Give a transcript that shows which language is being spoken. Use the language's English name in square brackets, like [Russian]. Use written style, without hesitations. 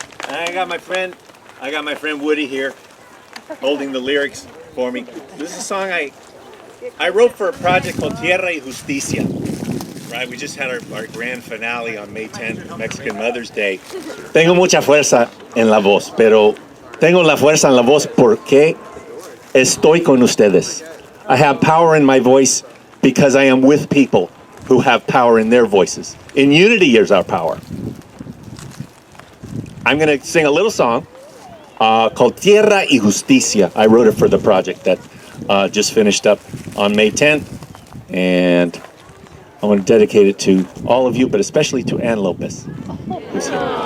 [English] I got my friend Woody here, holding the lyrics for me. This is a song I wrote for a project called Tierra y Justicia. Right, we just had our grand finale on May 10th, Mexican Mother's Day. [Spanish] Tengo mucha fuerza en la voz, pero tengo la fuerza en la voz porque estoy con ustedes. [English] I have power in my voice because I am with people who have power in their voices. In unity is our power. I'm going to sing a little song called Tierra y Justicia. I wrote it for the project that just finished up on May 10th, and I want to dedicate it to all of you, but especially to Ann Lopez, who's here.